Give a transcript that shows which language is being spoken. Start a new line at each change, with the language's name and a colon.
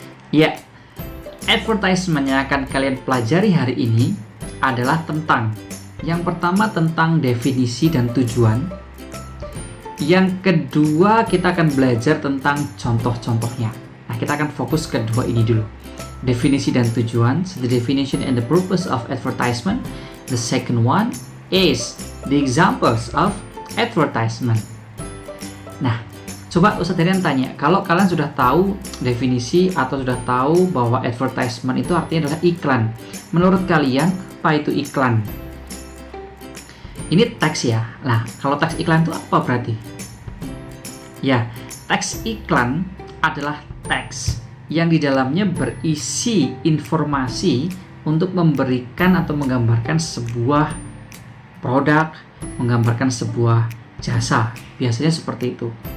Indonesian: Ya, advertisement yang akan kalian pelajari hari ini adalah tentang, yang pertama tentang definisi dan tujuan. Yang kedua, kita akan belajar tentang contoh-contohnya. Nah, kita akan fokus ke dua ini dulu. Definisi dan tujuan,
English: so the definition and the purpose of advertisement. The second one is the examples of advertisement.
Indonesian: Nah, coba Ustadz Rian tanya, kalau kalian sudah tahu definisi atau sudah tahu bahwa advertisement itu artinya adalah iklan, menurut kalian apa itu iklan? Ini teks ya. Nah, kalau teks iklan itu apa berarti? Ya, teks iklan adalah teks yang di dalamnya berisi informasi untuk memberikan atau menggambarkan sebuah produk, menggambarkan sebuah jasa. Biasanya seperti itu.